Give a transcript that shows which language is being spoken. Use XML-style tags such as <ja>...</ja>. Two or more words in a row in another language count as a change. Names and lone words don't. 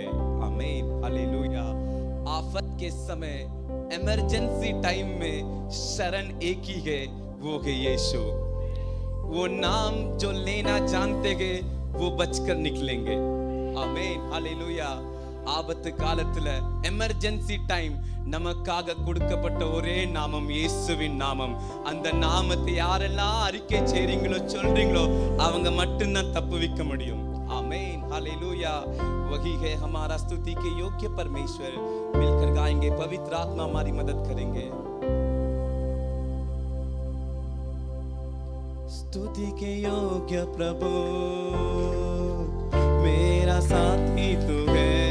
<hi>आमीन। हालेलुया। आफत के समय,</hi> <en>emergency time</en> <hi>में शरण एक ही है, वो है यीशु। वो नाम जो लेना जानते हैं वो बचकर निकलेंगे। आमीन। हालेलुया।</hi> <ta>ஆபத்து காலத்துல</ta> <en>emergency time</en> <ta>நமக்காக கொடுக்கப்பட்ட ஒரே நாமம் இயேசுவின் நாமம். அந்த நாமத்தை யாரெல்லாம் அறிக்கை செய்றீங்களோ சொல்றீங்களோ அவங்க மட்டும்தான் தப்புவிக்க முடியும்.</ta> <hi>आमीन, हालेलुया। वही है हमारा स्तुति के योग्य परमेश्वर। मिलकर गाएंगे, पवित्र आत्मा हमारी मदद करेंगे। स्तुति के योग्य प्रभु मेरा साथी तू है।</hi>